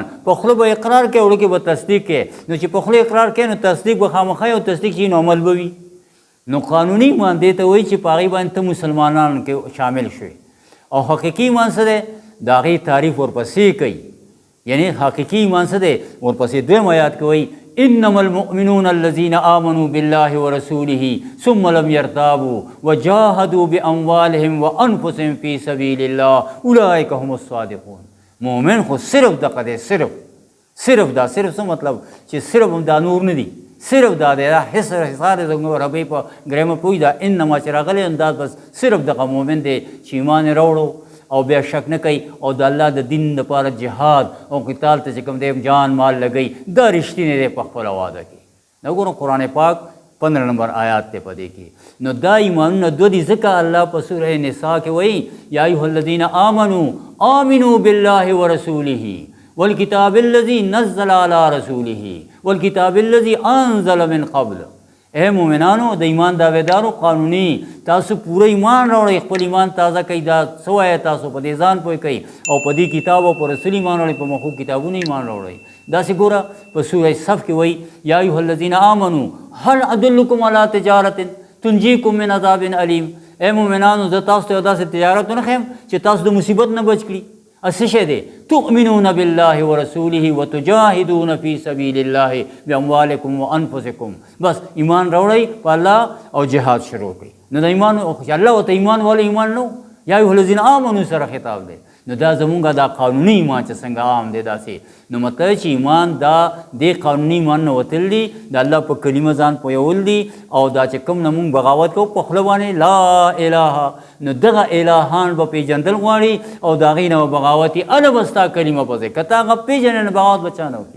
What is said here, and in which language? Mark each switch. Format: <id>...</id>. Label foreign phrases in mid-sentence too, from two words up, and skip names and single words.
<ps>په خوله به اقرار کوي، وړو کې به تصدیق کوي. نو چې په خوله اقرار کوي نو تصدیق به خامخا او تصدیق چې نو عمل به وي. نو قانوني ایمان دې ته وایي چې په هغې باندې ته مسلمانانو کې شامل شوي. او حقیقي ایمان څه دی؟ د هغې تعریف ورپسې کوي. یعنی حقیقي ایمان څه دی؟ ورپسې دویم آیات کې وایي</ps> <ar>انما المؤمنون الذين آمنوا بالله ورسوله ثم لم يرتابوا وجاهدوا باموالهم وانفسهم في سبيل الله اولئك هم الصادقون.</ar> <ps>مؤمن خو صرف دغه دی، صرف دا څه مطلب چې صرف دا نور نه دی، صرف دا دی، دا حصار زموږ ربی په ګرامر پوی دا انما چې راغلی انداز بس صرف دغه مؤمن دی چې ایمان یې راوړو او بیا شک نه کوي او د الله د دین لپاره جهاد او قتال ته چې کوم دی جان مال لګوي، دا رښتینی دی په خپله واده کې. نو ګورو قرآن پاک 15 نمبر آیات دی په دې کې. نو دا ایمانونه دو دي، ځکه الله په سوره نساء کې وایي</ps> <ar>یا ایها الذین آمنوا بالله ورسوله والکتاب الذي نزل على رسوله والکتاب الذي انزل من قبل.</ar> <ps>اے مومنانو د ایمان دعویدارو قانوني تاسو پوره ایمان راوړئ، خپل ایمان تازه کوئ، دا څه وایه تاسو په دې ځان پوه کوئ او په دې کتاب او په رسول ایمان راوړئ، په مخلوق کتابونو ایمان راوړئ. داسې ګوره په سوره صف کې وایي</ps> <ar>یا ایها الذین آمنوا هل ادلکم علی تجارة تنجیکم من عذاب علیم.</ar> <ps>اے مومنانو زه تاسو ته یو داسې تجارت ونه ښیم چې تاسو د مصیبت نه بچ کړي. څه شی دی؟</ps> <ar>تؤمنون بالله ورسوله وتجاهدون فی سبیل الله باموالکم وانفسکم.</ar> <ps>بس ایمان راوړئ په الله او جهاد شروع کړئ. نو د ایمان الله ورته ایمان والا ایمان نو</ps> <ar>یا ایها الذین آمنوا</ar> <ps>سره خطاب دی. نو دا زمونږ دا قانوني ایمان چې څنګه عام دی داسې، نو مطلب چې ایمان دا د قانوني ایمان نه وتل دي، د الله په کلمه ځان پویول دي او دا چې کوم نه مونږ بغاوت کوو په خوله باندې</ps> <ar>لا اله،</ar> <ps>نو دغه الهان به پیژندل غواړي او د هغې نه به بغاوت وي، هله به ستا کلمه به ځای که ته هغه پېژنې نه بغاوت به چا نه وکړي.</ps>